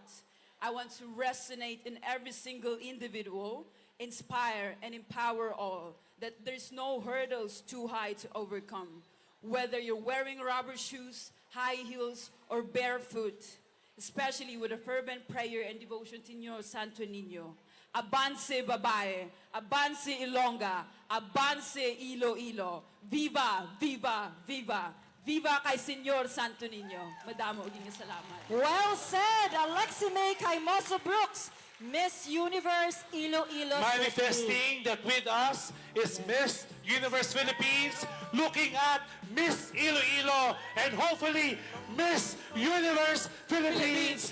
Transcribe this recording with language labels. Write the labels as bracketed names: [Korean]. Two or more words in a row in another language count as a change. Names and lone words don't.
[English] I want to resonate in every single individual, inspire and empower all, that there's no hurdles too high to overcome. Whether you're wearing rubber shoes, high heels, or barefoot, especially with a fervent prayer and devotion to Señor Santo Niño. [Hiligaynon] Avance babae, avance Ilongga, avance Iloilo. [Spanish] Viva, viva, viva. Viva kay Señor Santo Niño. [Hiligaynon] Madamo uging salamat. [English] Well said, Alexi May Kaimoso Brooks, Miss Universe Iloilo City. Manifesting that with us is Miss Universe Philippines, looking at Miss Iloilo and hopefully Miss Universe Philippines